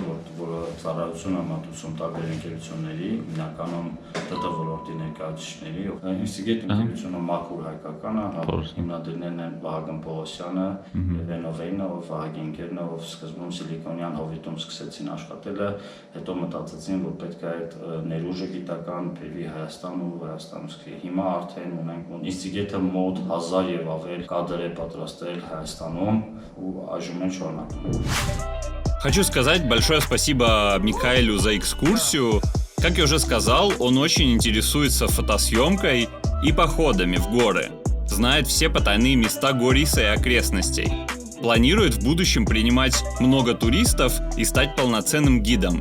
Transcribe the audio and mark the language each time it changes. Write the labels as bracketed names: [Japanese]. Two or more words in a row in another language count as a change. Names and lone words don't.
[Armenian] որը ծառայություն է մատուցում տարբեր ընկերությունների, հիմնականում ՏՏ ոլորտի ներկայացուցիչների։ Instigate ընկերությունը մաքուր հայկական է, հիմնադիրներն են Վահագն Պողոսյանը, Ռենովեյնը, ով Վահագի ընկերն է, ով սկզբում Սիլիկոնյան հովիտում սկսեցին աշխատելը, հետո մտածեցին, որ պետք է այդ ներուժը գիտական բերվի Հայաստան ու Հայաստանում սկսի։ Հիմա արդեն ունենք Instigate-ը մոտ 1000 եւ ավել կադր է պատրաստել Հայաստանում ու այժմ են շարունակում։ [Russian] Хочу сказать большое спасибо Михаилу за экскурсию. Как я уже сказал, он очень интересуется фотосъемкой и походами в горы. Знает все потайные места Гориса и окрестностей. Планирует в будущем принимать много туристов и стать полноценным гидом.